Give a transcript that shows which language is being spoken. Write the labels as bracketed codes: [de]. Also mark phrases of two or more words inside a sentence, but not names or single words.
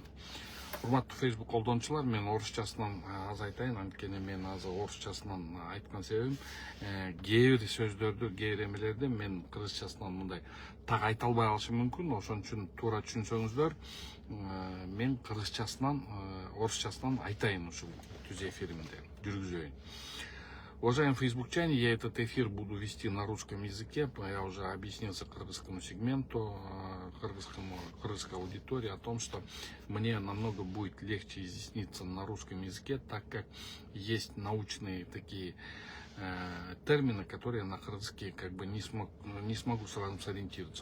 [ky] Урматтуу Facebook колдонуучулар, мен орусчасынан аз айтайын, анткени мен азыр орусчасынан айткан себебим, кээ бир сөздөрдү, кээ бир эмелерди мен кыргызчасынан мындай так айта албай калышым мүмкүн. Ошон үчүн туура түшүнсөңүздөр, мен кыргызчасынан, орусчасынан айтайын ушул түз эфиримде, жүргүзөйүн. [ru] Уважаемые фейсбукчане, я этот эфир буду вести на русском языке. Я уже объяснился кыргызскому сегменту, кыргызской аудитории о том, что мне намного будет легче изъясниться на русском языке, так как есть научные такие термины, которые на кыргызский как бы не смогу сразу сориентироваться.